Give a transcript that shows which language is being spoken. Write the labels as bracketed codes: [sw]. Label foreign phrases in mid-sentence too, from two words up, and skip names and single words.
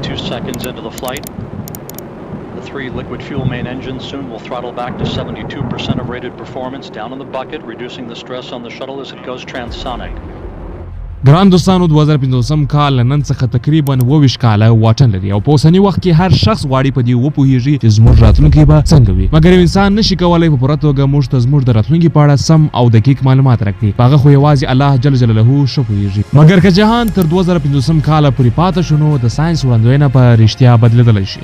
[en] seconds into the flight. The 3 liquid fuel main engines soon will throttle back to 72% of rated performance down in the bucket, reducing the stress on the shuttle as it goes transonic. [ps] ګران دوستانو 2015 کال نن څخه تقریبا 22 کاله واټن لري او په اوسني وخت کې هر شخص غواړي په دې وپوهیږي چې زموږ راتلونکی به څنګه وي، مګر انسان نشي کولای په پوره توګه موږ ته زموږ د راتلونکي په اړه سم او دقیق معلومات راکړي. هغه خو یوازې الله جل جلاله ښه پوهیږي. مګر که جهان تر 2015 کاله پورې پاتې شو نو د ساينس وړاندوینه په رښتیا بدلیدلی شي.